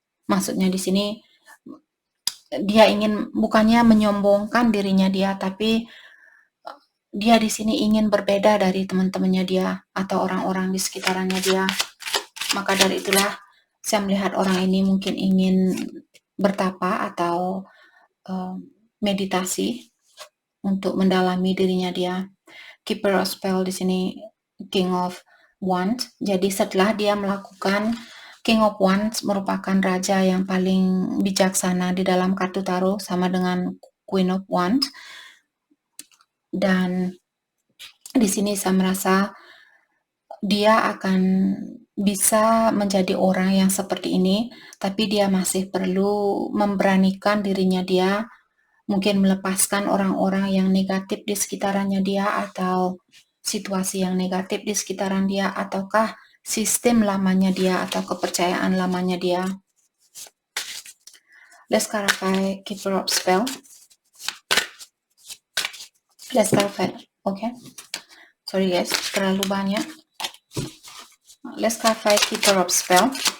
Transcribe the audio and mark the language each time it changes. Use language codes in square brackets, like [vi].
[id] Maksudnya di sini dia ingin bukannya menyombongkan dirinya dia, tapi dia di sini ingin berbeda dari teman-temannya dia atau orang-orang di sekitarannya dia. Maka dari itulah saya melihat orang ini mungkin ingin bertapa atau meditasi untuk mendalami dirinya dia. Keeper of Spell di sini King of Wands. Jadi setelah dia melakukan, King of Wands merupakan raja yang paling bijaksana di dalam kartu tarot, sama dengan Queen of Wands. Dan di sini saya merasa dia akan bisa menjadi orang yang seperti ini, tapi dia masih perlu memberanikan dirinya dia, mungkin melepaskan orang-orang yang negatif di sekitarannya dia, atau situasi yang negatif di sekitaran dia, ataukah sistem lamanya dia, atau kepercayaan lamanya dia. [en] Let's clarify Keeper of Spell. Let's clarify, okay? Sorry guys, [id] terlalu banyak. [en] Let's clarify Keeper of Spell.